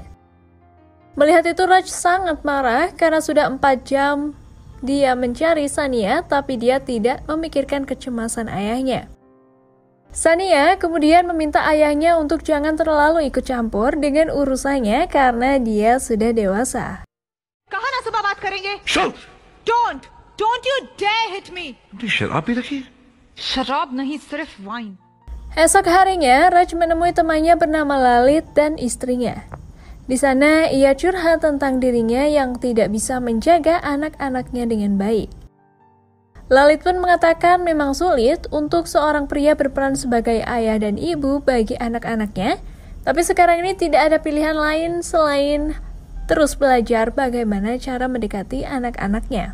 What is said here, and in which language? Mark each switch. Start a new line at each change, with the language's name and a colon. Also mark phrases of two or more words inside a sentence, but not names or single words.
Indonesian: Melihat itu Raj sangat marah karena sudah 4 jam dia mencari Sania tapi dia tidak memikirkan kecemasan ayahnya. Sania kemudian meminta ayahnya untuk jangan terlalu ikut campur dengan urusannya karena dia sudah dewasa.
Hindi: कहाँ ना सुबह बात करेंगे?
English: Shout! Don't you dare hit me.
Hindi: शराब भी रखी? शराब नहीं, सिर्फ वाइन.
Indonesian: Esok harinya, Raj menemui temannya bernama Lalit dan istrinya. Di sana, ia curhat tentang dirinya yang tidak bisa menjaga anak-anaknya dengan baik. Lalit pun mengatakan memang sulit untuk seorang pria berperan sebagai ayah dan ibu bagi anak-anaknya, tapi sekarang ini tidak ada pilihan lain selain terus belajar bagaimana cara mendekati anak-anaknya.